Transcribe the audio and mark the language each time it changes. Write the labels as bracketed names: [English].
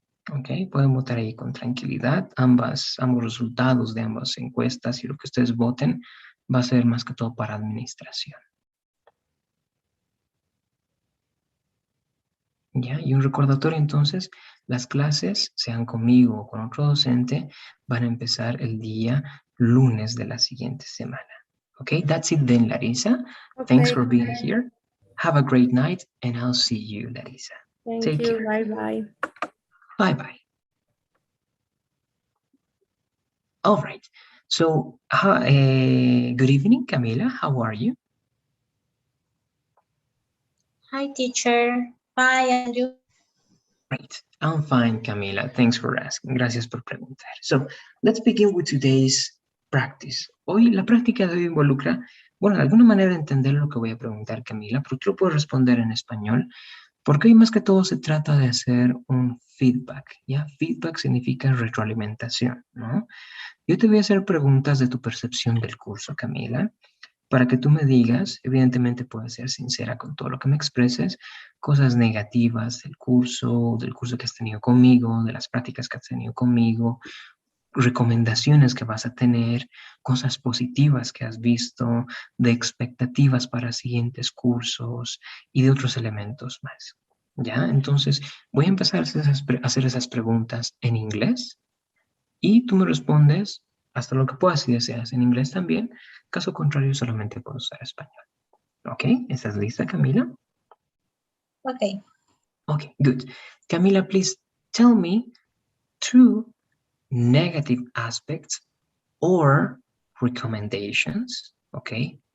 [Spanish] Ok, pueden votar ahí con tranquilidad. Ambos resultados de ambas encuestas y lo que ustedes voten va a ser más que todo para administración. ¿Ya? Y un recordatorio entonces, las clases, sean conmigo o con otro docente, van a empezar el día lunes de la siguiente semana. [English] Ok, that's it then, Larissa. Okay. Thanks for being here. Have a great night and I'll see you, Larissa. Thank Take you. care. Bye-bye. Bye-bye. All right. So, good evening, Camila. How are you? Hi, teacher. Bye, and you? Great. I'm fine, Camila. Thanks for asking. [Spanish] Gracias por preguntar. [English] So, let's begin with today's practice. [Spanish] Hoy, la práctica de hoy involucra, bueno, de alguna manera entender lo que voy a preguntar, Camila, pero tú lo puedes responder en español Porque ahí más que todo se trata de hacer un feedback, ¿ya? Feedback significa retroalimentación, ¿no? Yo te voy a hacer preguntas de tu percepción del curso, Camila, para que tú me digas, evidentemente puedes ser sincera con todo lo que me expreses, cosas negativas del curso que has tenido conmigo, de las prácticas que has tenido conmigo, recomendaciones que vas a tener, cosas positivas que has visto, de expectativas para siguientes cursos y de otros elementos más. ¿Ya? Entonces, voy a empezar a hacer esas preguntas en inglés y tú me respondes hasta lo que puedas si deseas en inglés también. Caso contrario, solamente puedo usar español. ¿Ok? ¿Estás lista, Camila? [English] Okay. Okay, good. Camila, please tell me two negative aspects or recommendations, okay?